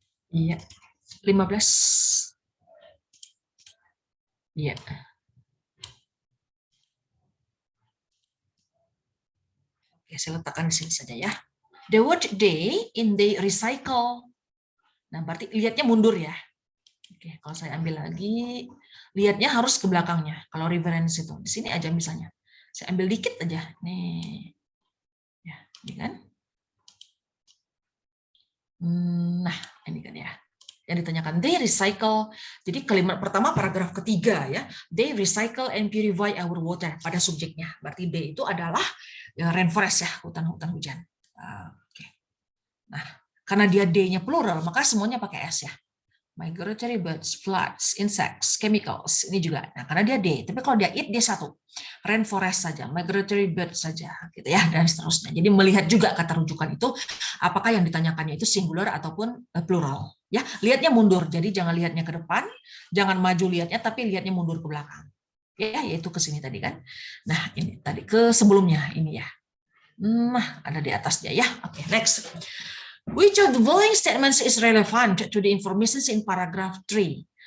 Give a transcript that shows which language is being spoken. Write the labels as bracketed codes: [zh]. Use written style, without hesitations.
[id] Iya, 15. Iya. Oke, saya letakkan di sini saja ya. [en] The word they in they recycle. [id] Nah, berarti lihatnya mundur ya. Oke, kalau saya ambil lagi, lihatnya harus ke belakangnya. Kalau reference itu, di sini aja misalnya. Saya ambil dikit aja. Nih. Ya, ini kan. Nah, ini kan ya. Yang ditanyakan, [en] they recycle. [id] Jadi kalimat pertama paragraf ketiga ya. [en] They recycle and purify our water [id] pada subjeknya. Berarti they itu adalah ya, rainforest ya, hutan-hutan hujan. Oke. Nah, karena dia D-nya plural, maka semuanya pakai S ya. [en] Migratory birds, floods, insects, chemicals. [id] Ini juga. Nah, karena dia D. Tapi kalau dia it, dia satu. Rainforest saja, migratory birds saja, gitu ya, dan seterusnya. Jadi melihat juga kata rujukan itu, apakah yang ditanyakannya itu singular ataupun plural. Ya, lihatnya mundur. Jadi jangan lihatnya ke depan, jangan maju lihatnya, tapi lihatnya mundur ke belakang. Ya, yaitu ke sini tadi kan. Nah, ini tadi ke sebelumnya ini ya. Nah, ada di atasnya ya. Oke, next. [en] Which of the following statements is relevant to the information in paragraph 3?